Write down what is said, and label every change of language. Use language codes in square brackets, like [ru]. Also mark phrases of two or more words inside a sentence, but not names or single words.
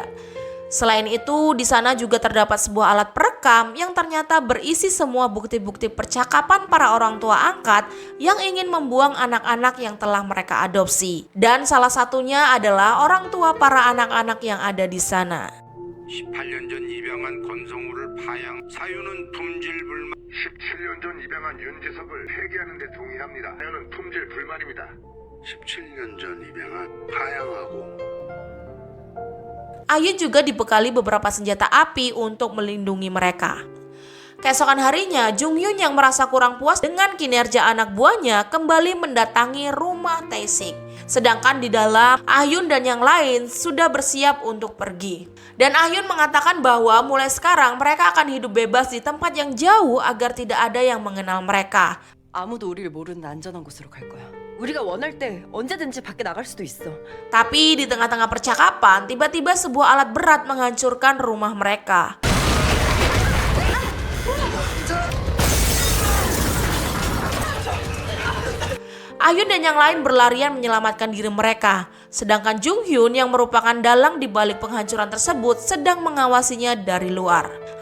[id] Selain itu, di sana juga terdapat sebuah alat perekam yang ternyata berisi semua bukti-bukti percakapan para orang tua angkat yang ingin membuang anak-anak yang telah mereka adopsi. Dan salah satunya adalah orang tua para anak-anak yang ada di sana. [ko] 18년 전 입양한 권성우를 파양 사유는 품질 불만 17년 전 입양한 윤지석을 폐기하는 데 동의합니다. 사유는 품질 불만입니다. 17년 전 입양한 파양하고 [id] Ah-yeon juga dibekali beberapa senjata api untuk melindungi mereka. Keesokan harinya, Jung-hyun yang merasa kurang puas dengan kinerja anak buahnya kembali mendatangi rumah Tae-sik. Sedangkan di dalam, Ah-yeon dan yang lain sudah bersiap untuk pergi. Dan Ah-yeon mengatakan bahwa mulai sekarang mereka akan hidup bebas di tempat yang jauh agar tidak ada yang mengenal mereka. [ko] 아무도 우리를 모르는 안전한 곳으로 갈 거야. 우리가 원할 때 언제든지 밖에 나갈 수도 있어. [id] Tapi di tengah-tengah percakapan, tiba-tiba sebuah alat berat menghancurkan rumah mereka. Ah-yeon dan yang lain berlarian menyelamatkan diri mereka. Sedangkan Jung-hyun yang merupakan dalang di balik penghancuran tersebut sedang mengawasinya dari luar.